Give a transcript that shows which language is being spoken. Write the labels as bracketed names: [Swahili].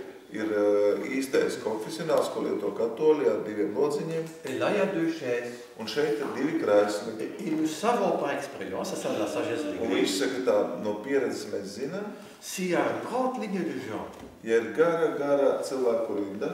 [Latvian] Ir īstais konfesionāls, ko lieto katoļi ar 2 lodziņiem. [French] Et là, il y a 2 chaises. [Latvian] Un šeit ir 2 krēsli. [French] Et nous savons par expérience, ça c'est la sagesse de l'Église. [Latvian] Un viņš saka tā, no pieredzes mēs zinām. [French] S'il y a une grande ligne de gens. [Latvian] Ja ir gara cilvēku rinda.